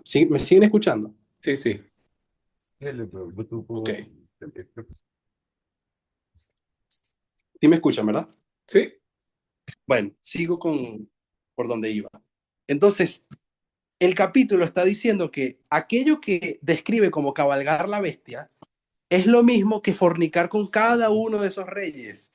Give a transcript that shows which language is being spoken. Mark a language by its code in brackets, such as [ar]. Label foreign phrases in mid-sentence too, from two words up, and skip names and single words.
[es] ¿Sí? ¿Me siguen escuchando? Sí, sí. [ru] Я люблю бутылку [es] Ok. [ru] водки. [es] Sí me escuchan, ¿verdad? Sí. Bueno, sigo por donde iba. Entonces, el capítulo está diciendo que aquello que describe como cabalgar la bestia es lo mismo que fornicar con cada uno de esos reyes.